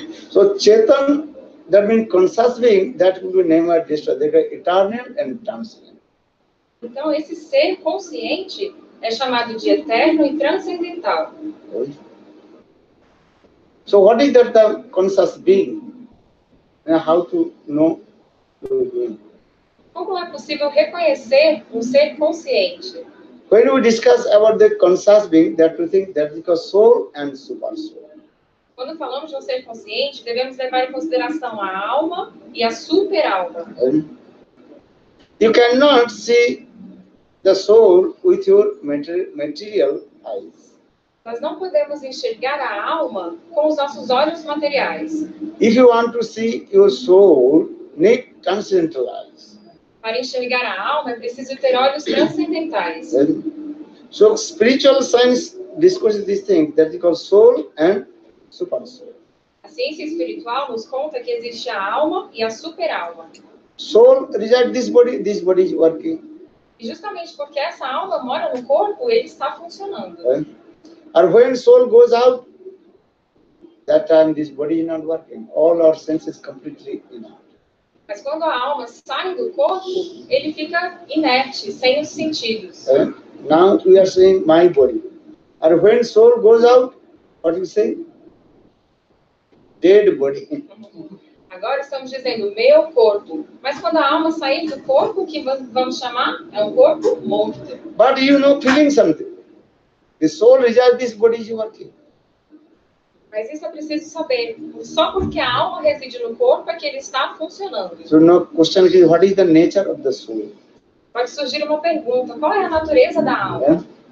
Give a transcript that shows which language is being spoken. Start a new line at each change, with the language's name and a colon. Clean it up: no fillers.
English: So Chetan, that means conscious being, that will be named as destroyed. They are eternal and transcendent.
Portuguese: Então, esse ser consciente é chamado de eterno e transcendental.
English: So what is that the conscious being? And how to know?
Portuguese: Como é possível reconhecer um ser consciente?
English: When we discuss about the conscious being, that we think that is called soul and super soul.
Portuguese: Quando falamos de um ser consciente, devemos levar em consideração a alma e a super-alma.
English: You cannot see the soul with your material eyes.
Portuguese: Nós não podemos enxergar a alma com os nossos olhos materiais.
English: If you want to see your soul, need transcendental eyes.
Portuguese: Para enxergar a alma, é preciso ter olhos transcendentais.
English: So spiritual science discusses this thing that is called soul and super soul.
Portuguese: A ciência espiritual nos conta que existe a alma e a super-alma.
English: Soul resides this body is working.
Portuguese: E justamente porque essa alma mora no corpo, ele está funcionando.
English: And when soul goes out, that time this body is not working. All our senses completely inert.
Portuguese: Mas quando a alma sai do corpo, ele fica inerte, sem os sentidos.
English: Now we are saying my body. And when soul goes out, what do you say? Dead body.
Portuguese: Agora estamos dizendo meu corpo. Mas quando a alma sair do corpo, o que vamos chamar? É um corpo morto.
English: But you know, feeling something. The soul resides, this body is working.
Portuguese: Mas isso é preciso saber. Só porque a alma reside no corpo é que ele está funcionando.
English: So now question is, what is the nature of the soul?
Portuguese: Pode surgir uma pergunta: qual é a natureza da alma?